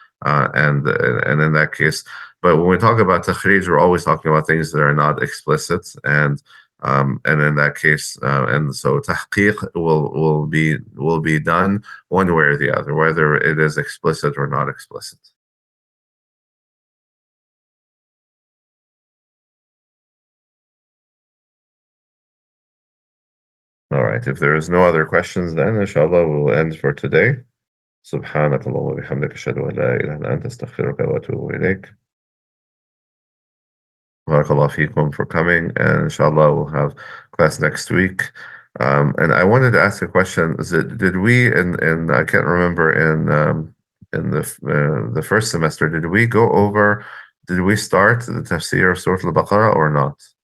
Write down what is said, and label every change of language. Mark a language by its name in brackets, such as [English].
[English] And in that case, but when we talk about takhrij, we're always talking about things that are not explicit, and in that case, and so tahqiq will be done one way or the other, whether it is explicit or not explicit. All right. If there is no other questions, then inshallah we'll end for today. [Arabic] سبحانك اللهم وبحمدك أشهد أن لا إله إلا أنت أستغفرك وأتوب إليك. [English] Barakallah fikum for coming, and inshallah we'll have class next week. And I wanted to ask a question: did we in I can't remember in the first semester, did we start the tafsir of Surah Al-Baqarah or not?